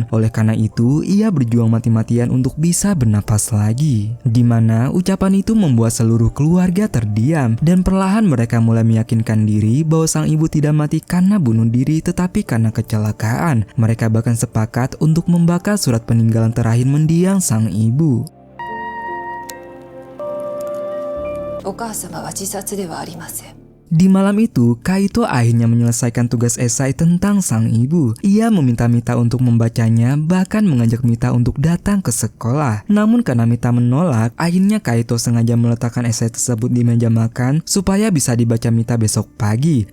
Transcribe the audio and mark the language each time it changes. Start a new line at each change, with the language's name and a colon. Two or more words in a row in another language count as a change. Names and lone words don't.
Indonesian: Oleh karena itu, ia berjuang mati-matian untuk bisa bernapas lagi. Di mana ucapan itu membuat seluruh keluarga terdiam, dan perlahan mereka mulai meyakinkan diri bahwa sang ibu tidak mati karena bunuh diri tetapi karena kecelakaan. Mereka bahkan sepakat untuk membakar surat peninggalan terakhir mendiang sang ibu.
Japanese: お母様は自殺ではありません。
Indonesian: Di malam itu, Kaito akhirnya menyelesaikan tugas esai tentang sang ibu. Ia meminta Mita untuk membacanya, bahkan mengajak Mita untuk datang ke sekolah. Namun karena Mita menolak, akhirnya Kaito sengaja meletakkan esai tersebut di meja makan supaya bisa dibaca Mita besok pagi.